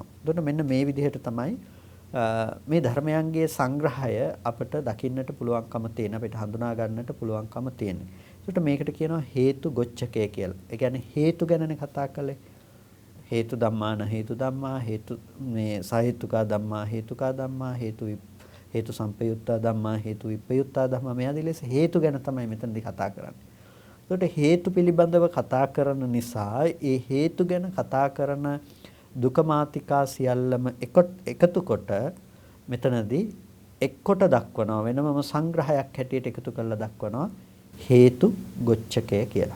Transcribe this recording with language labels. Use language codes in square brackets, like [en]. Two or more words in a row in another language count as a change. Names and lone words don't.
[si] එතකොට මෙන්න මේ විදිහට තමයි මේ ධර්මයන්ගේ සංග්‍රහය අපට දකින්නට පුළුවන්කම තියෙන අපිට හඳුනා ගන්නට පුළුවන්කම තියෙන. ඒකට මේකට කියනවා හේතු ගොච්ඡකය කියලා. ඒ කියන්නේ හේතු ගැනනේ කතා කළේ. [pi] හේතු ධම්මාන හේතු ධම්මා හේතු [si] මේ [pi] සහේතුකා ධම්මා හේතුකා ධම්මා හේතු සම්පයුත්තා ධම්මා හේතු විපයුත්තා ධම්මා [si] මේ ආදී ලෙස හේතු ගැන තමයි මෙතනදී කතා කරන්නේ. ඒකට හේතු පිළිබඳව කතා කරන නිසා ඒ හේතු ගැන කතා කරන දුක මාතිකා සියල්ලම එකතු කොට මෙතනදී එක්කොට දක්වනවා වෙනමම සංග්‍රහයක් හැටියට එකතු කරලා දක්වනවා හේතු ගොච්ඡකය කියලා.